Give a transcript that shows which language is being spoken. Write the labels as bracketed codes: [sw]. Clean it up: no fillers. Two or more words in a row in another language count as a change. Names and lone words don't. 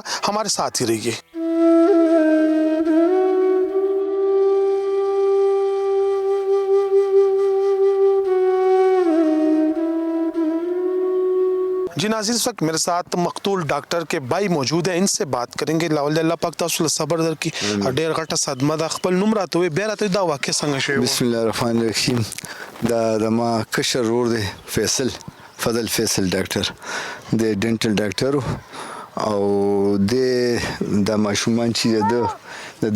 [ur] ہمارے ساتھ ہی رہیے. جی ناظرین اس وقت میرے ساتھ مقتول ڈاکٹر کے بھائی موجود ہیں، ان سے بات کریں گے. [ps] لاول اللہ پاک تاسو له صبر درکړي. ډېر غټه صدمه ده. خپل نوم راته ووایئ، بیا راته دا واقع څنګه شوې وه؟ [ar] بسم الله الرحمن الرحیم. [ps] دا زما کشر ورور دی فیصل، فضل فیصل ډاکټر، د [en] dental doctor [ps] و او د ماشومان چې د دې